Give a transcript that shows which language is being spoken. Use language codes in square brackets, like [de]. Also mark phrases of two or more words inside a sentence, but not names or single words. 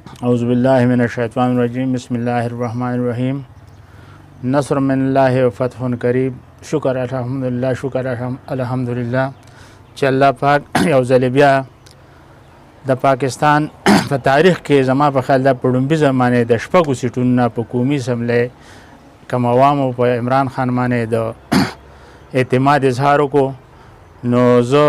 [ar] اعوذ باللہ من الشیطان الرجیم بسم اللہ الرحمن الرحیم نصر من اللہ و فتح قریب شکر الحمدللہ شکر الحمدللہ [ps] چې الله پاک یو ځل بیا د پاکستان په تاریخ کې زما په خیال د پړومبي زمانه د شپږو سیټونو نه په قومي اسمبلی کوم عوامو په عمران خان باندې د اعتماد اظهار وکړو نو زه